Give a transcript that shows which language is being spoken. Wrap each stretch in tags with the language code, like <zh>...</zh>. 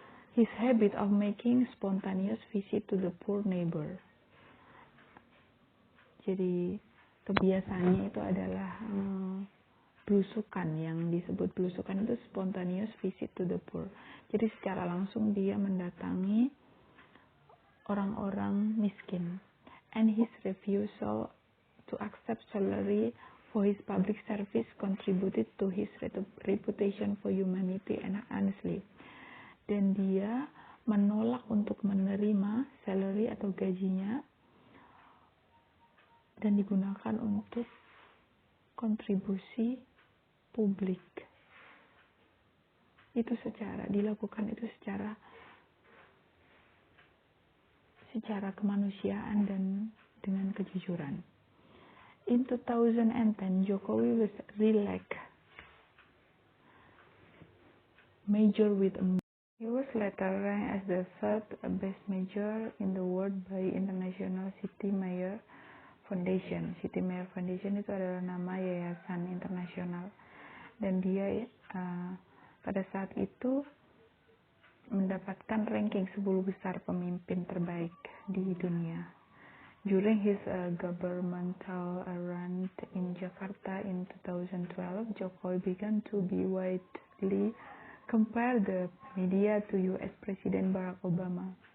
<en>His habit of making spontaneous visit to the poor neighbor.</en> <id>Jadi kebiasaannya itu adalah belusukan, yang disebut belusukan itu</id> <en>spontaneous visit to the poor.</en> <id>Jadi secara langsung dia mendatangi orang-orang miskin.</id> <en>And his refusal to accept salary for his public service contributed to his reputation for humanity and honesty.</en> <id>Dan dia menolak untuk menerima salary atau gajinya dan digunakan untuk kontribusi publik. itu dilakukan itu secara kemanusiaan dan dengan kejujuran.</id> <en>In 2010, Jokowi was re-elected mayor with a. He was later ranked as the third best mayor in the world by International City Mayor Foundation.</en> <id>City Mayor Foundation itu adalah nama yayasan internasional, dan dia pada saat itu mendapatkan ranking 10 besar pemimpin terbaik di dunia.</id> <en>During his governmental run in Jakarta in 2012, Jokowi began to be widely compared the media to US President Barack Obama.</en>